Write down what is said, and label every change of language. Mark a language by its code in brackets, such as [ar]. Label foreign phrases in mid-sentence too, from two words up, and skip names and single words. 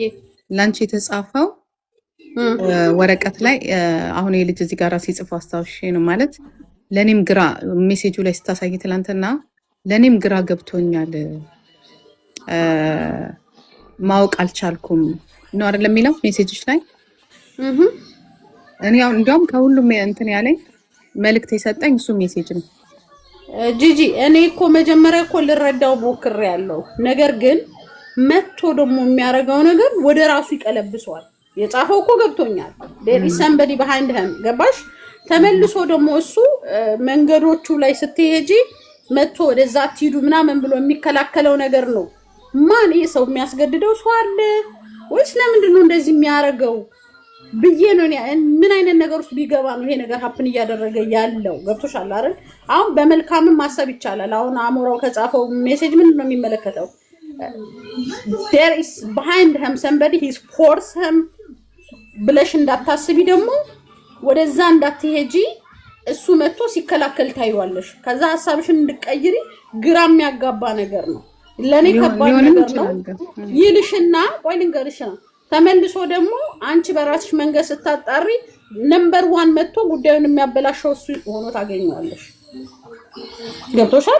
[am] ላንቺ የተጻፈው ወረቀት ላይ አሁን የልጅ እዚህ ጋር ሲጽፍ አስታውሽ ነው ማለት ለኔም ግራ ሜሴጁ ላይ ስታሳይ ትላንትና ለኔም ግራ ገብቶኛል ማወቅ አልቻልኩም ነው አይደለም የሚለው ሜሴጆች ላይ እኔ ያው እንዲያውም ከሁሉም እንትን ያለኝ መልእክት የሰጠኝ እሱ ሜሴጅ ነው። ጂጂ እኔ እኮ መጀመሪያ እኮ ልረዳው ሞክሬያለሁ። ነገር ግን መጥቶ ደግሞ የሚያደርገው ነገር ወደ ራሱ ይቀለብሰዋል። የጻፈው እኮ ገብቶኛል። [en] there is somebody behind him [am] ገባሽ? ተመልሶ ደግሞ እሱ መንገዶቹ ላይ ስትሄጂ መጥቶ ወደዛ አትሂዱ ምናምን ብሎ የሚከላከለው ነገር ነው። ማን ይሄ ሰው የሚያስገድደው ሰው አለ ወይስ ለምንድን ነው እንደዚህ የሚያደርገው ብዬ ነው። ምን አይነት ነገር ውስጥ ቢገባ ነው ይሄ ነገር ሀፕን እያደረገ ያለው? ገብቶሻል አይደል? አሁን በመልካምም ማሰብ ይቻላል። አሁን አሞራው ከጻፈው ሜሴጅ ምንድን ነው የሚመለከተው? [en] there is behind him somebody he's force him [am] ብለሽ እንዳታስቢ ደግሞ ወደዛ እንዳትሄጂ እሱ መጥቶ ሲከላከል ታይዋለሽ። ከዛ ሐሳብሽን እንድትቀይሪ ግራ የሚያጋባ ነገር ነው። ለኔ ከባድ ነገር ነው ይልሽና ቆይ ልንገርሽ ነው ተመልሶ ደግሞ አንቺ በራስሽ መንገድ ስታጣሪ ነምበር 1 መጥቶ ጉዳዩን የሚያበላሸው እሱ ሆኖ ታገኛለሽ። ገብቶሻል?